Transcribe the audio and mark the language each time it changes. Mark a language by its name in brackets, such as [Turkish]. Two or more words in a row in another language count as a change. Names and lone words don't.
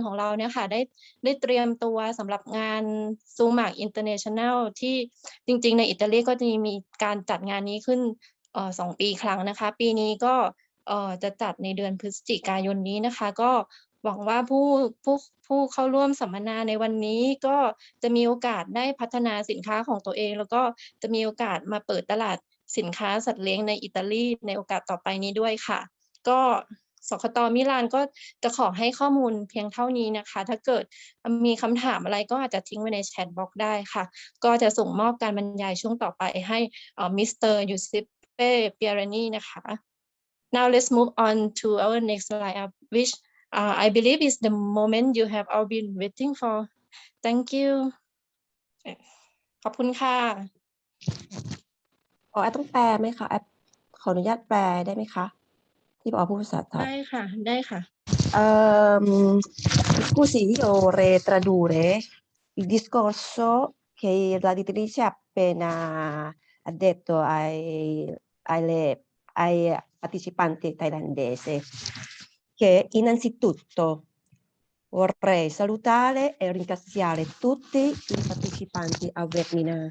[Thai] ของเราเนี่ยค่ะได้เตรียมตัวสำหรับงานซูมาร์กอินเตอร์เนชั่นแนลที่จริงๆในอิตาลีก็จะมีการจัดงานนี้ขึ้น 2 ปีครั้งนะคะปีนี้ก็จะจัดในเดือนพฤศจิกายนนี้นะคะก็หวังว่าผู้เข้าร่วมสัมมนาในวันนี้ก็จะมีโอกาสได้พัฒนาสินค้าของตัวเองแล้วก็จะมีโอกาสมาเปิดตลาดสินค้าสัตว์เลี้ยงในอิตาลีในโอกาสต่อไปนี้ด้วยค่ะก็สคต. มิลานก็จะขอให้ข้อมูลเพียงเท่านี้นะคะถ้าเกิดมีคำถามอะไรก็อาจจะทิ้งไว้ในแชทบ็อกซ์ได้ค่ะก็จะส่งมอบการบรรยายช่วงต่อไปให้มิสเตอร์ยูซิปเป้เปียรานีนะคะ [English] Now let's move on to our next slide up which I believe is the moment you have all been waiting for Thank you [Thai] ขอบคุณค่ะ แอปต้องแปลไหมคะแอปขออนุญาตแปลได้ไหมคะที่พูดภาษาไทย ได้ค่ะ [Italian] Scusi, io vorrei tradurre il discorso che la direttrice ha appena ha detto ai partecipanti thailandesi, che innanzitutto vorrei salutare e ringraziare tutti i partecipanti al webinar.